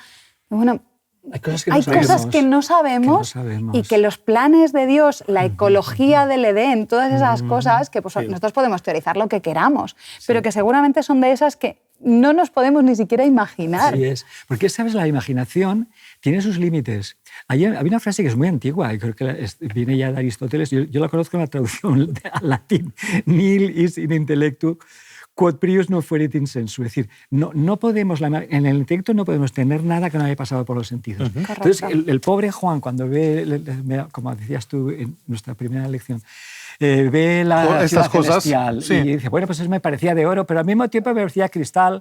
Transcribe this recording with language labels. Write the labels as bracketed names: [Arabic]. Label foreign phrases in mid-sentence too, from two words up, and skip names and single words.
[Spanish] Bueno, hay cosas que no sabemos y que los planes de Dios, la ecología del Edén, todas esas cosas que pues, nosotros podemos teorizar lo que queramos, pero que seguramente son de esas que no nos podemos ni siquiera imaginar. Así es, porque sabes, la imaginación tiene sus límites. Había una frase que es muy antigua, y creo que viene ya de Aristóteles, yo la conozco en la traducción al latín, [Latin] nihil is in intellectu, quod prius no fuerit in sensu. [Spanish] Es decir, no podemos, en el intelecto no podemos tener nada que no haya pasado por los sentidos. Entonces, el pobre Juan, cuando ve, como decías tú en nuestra primera lección, ve la ciudad celestial y dice, bueno, pues eso me parecía de oro, pero al mismo tiempo me parecía cristal.